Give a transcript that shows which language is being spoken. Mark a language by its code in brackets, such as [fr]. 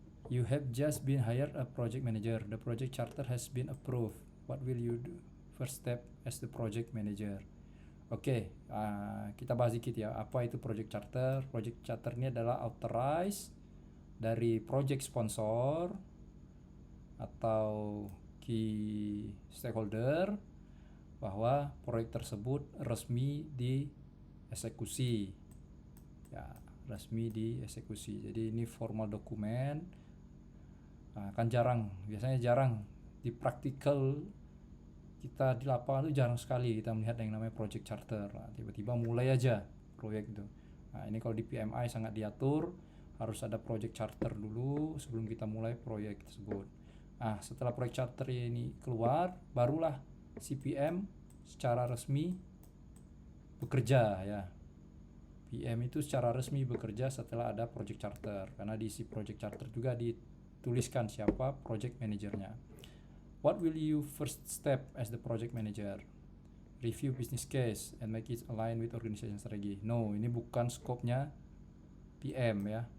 [en] You have just been hired a project manager. The project charter has been approved. What will you do? First step as the project manager. [id] Oke, kita bahas dikit ya. Apa itu project charter? Project charter ini adalah authorize dari project sponsor atau key stakeholder bahwa proyek tersebut resmi dieksekusi. Ya, resmi dieksekusi. Jadi ini formal dokumen. Kan biasanya jarang di praktikal kita di lapangan itu jarang sekali kita melihat yang namanya project charter. Tiba-tiba mulai aja proyek itu. Ini kalau di PMI sangat diatur, harus ada project charter dulu sebelum kita mulai proyek tersebut. Setelah project charter ini keluar, barulah CPM secara resmi bekerja ya. PM itu secara resmi bekerja setelah ada project charter, karena di si project charter juga dituliskan siapa project manajernya. [en] What will you first step as the project manager? Review business case and make it align with organization strategy. [id] No, ini bukan skopnya PM ya.